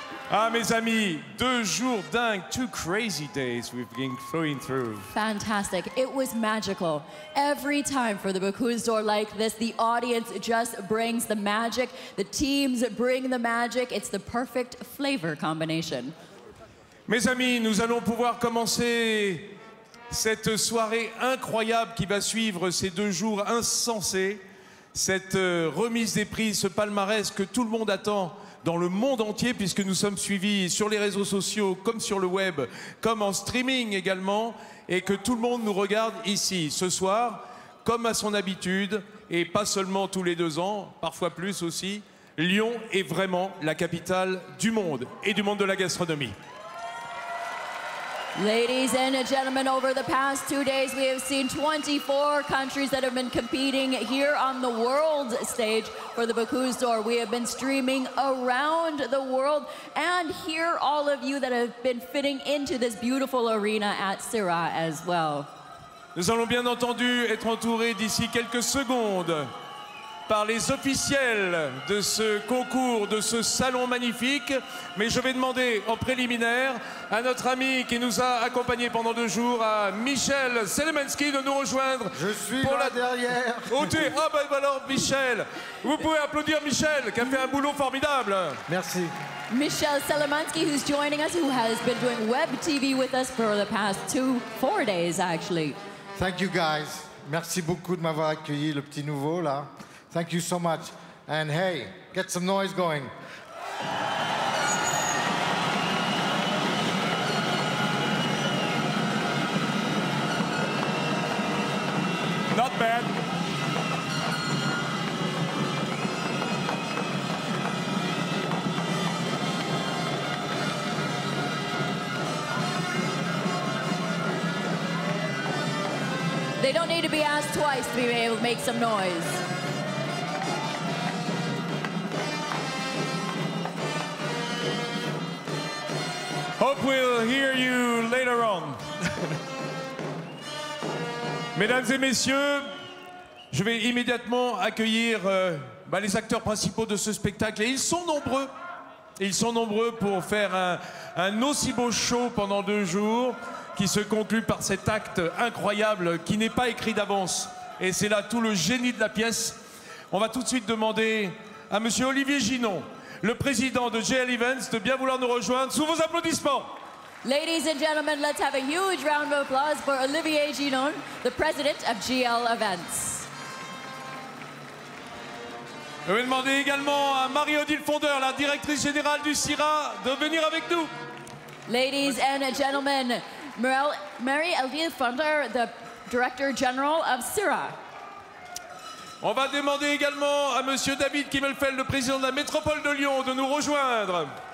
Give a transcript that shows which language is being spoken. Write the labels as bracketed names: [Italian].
[French] Ah, mes amis, 2 jours dingues, [English] 2 crazy days we've been going through. Fantastic. It was magical. Every time for the Bocuse d'Or like this, the audience just brings the magic. The teams bring the magic. It's the perfect flavor combination. [French] Mes amis, nous allons pouvoir commencer cette soirée incroyable qui va suivre ces 2 jours insensés. Cette remise des prix, ce palmarès que tout le monde attend dans le monde entier, puisque nous sommes suivis sur les réseaux sociaux, comme sur le web, comme en streaming également, et que tout le monde nous regarde ici, ce soir, comme à son habitude, et pas seulement tous les 2 ans, parfois plus aussi. Lyon est vraiment la capitale du monde, et du monde de la gastronomie. [English] Ladies and gentlemen, over the past 2 days, we have seen 24 countries that have been competing here on the world stage for the Bocuse d'Or. We have been streaming around the world, and here all of you that have been fitting into this beautiful arena at Syrah as well. [French] Nous allons bien entendu être entourés d'ici quelques secondes par les officiels de ce concours, de ce salon magnifique. Mais je vais demander en préliminaire à notre ami qui nous a accompagnés pendant 2 jours, à Michel Selemanski, de nous rejoindre. Je suis pour là derrière. Oh, ah ben alors Michel, vous pouvez applaudir Michel qui a fait un boulot formidable. Merci. [English] Michel Selemanski, who's joining us, who has been doing web TV with us for the past 4 days actually. Thank you guys. [French] Merci beaucoup de m'avoir accueilli, le petit nouveau là. [English] Thank you so much. And hey, get some noise going. Not bad. They don't need to be asked twice to be able to make some noise. Hope we'll hear you later on. [French] Mesdames et messieurs, je vais immédiatement accueillir les acteurs principaux de ce spectacle. Et ils sont nombreux. Ils sont nombreux pour faire un aussi beau show pendant 2 jours qui se conclut par cet acte incroyable qui n'est pas écrit d'avance. Et c'est là tout le génie de la pièce. On va tout de suite demander à monsieur Olivier Ginon, le président de GL Events, de bien vouloir nous rejoindre sous vos applaudissements. [English] Ladies and gentlemen, let's have a huge round of applause for Olivier Ginon, the president of GL Events. [French] Je vais demander également à Marie-Odile Fondeur, la directrice générale du Syrah, de venir avec nous. [English] Ladies and gentlemen, Marie-Odile Fondeur, the director general of Syrah. [French] On va demander également à monsieur David Kimmelfeld, le président de la métropole de Lyon, de nous rejoindre.